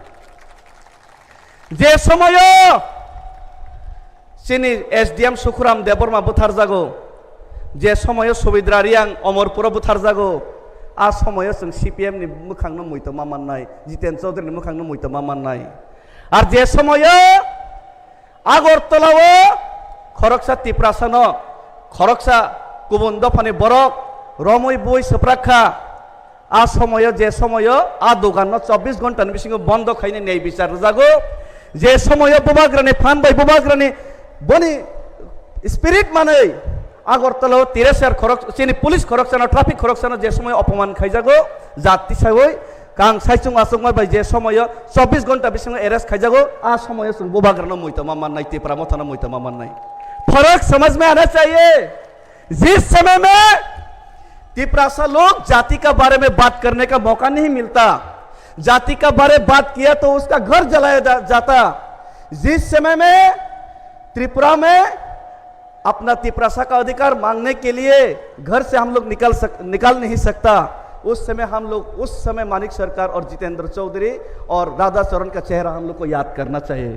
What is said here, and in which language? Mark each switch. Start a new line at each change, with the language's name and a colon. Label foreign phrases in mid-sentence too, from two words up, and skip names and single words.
Kok Borok: जे समय चिनि एसडीएम सुखुराम देबरमा बुथार जागो जे समय सुबिद्रारियां अमरपुर बुथार जागो आ समय जों सीपीएम नि मोखांनो मैतो माननाय जितेन चौधरी नि मोखांनो मैतो माननाय আর যে সময় আগরতলাও খরকসা তিপ্রাসানো খরকসা গুবুন দফানি বরক রমই বই সপ্রাক্ষা আ সময় যে সময় আ দোকান 24
Bangla: ঘন্টার বেশি বন্ধ
Kok Borok: খাইনে নেই বিচার জাগো যে সময় বুবাগ্রানি ফান বাই বুবাগ্রানি বনি স্পিরিট মানে আগরতলাও 13 খরক চিনি পুলিশ খরকসানো ট্রাফিক খরকসানো যে সময় অপমান খাইজাগো জাতি সাই কাং সাইচুং আসুং बाय जे समय 24 घंटा बिसिङ एरेस्ट खाइजागो आ समय जों बुबाग्रानो मैतो माननाय तिप्रा मथानो मैतो माननाय
Hindi: फर्क समझ में आना चाहिए। जिस समय में तिपरासा लोग जाति का बारे में बात करने का मौका नहीं मिलता, जाति का बारे में बात किया तो उसका घर जलाया जाता। जिस समय में त्रिपुरा में अपना तिपरासा का अधिकार मांगने के लिए घर से हम लोग निकाल नहीं सकता, उस समय मानिक सरकार और जितेंद्र चौधरी और राधा चरण का चेहरा हम लोग को याद करना चाहिए।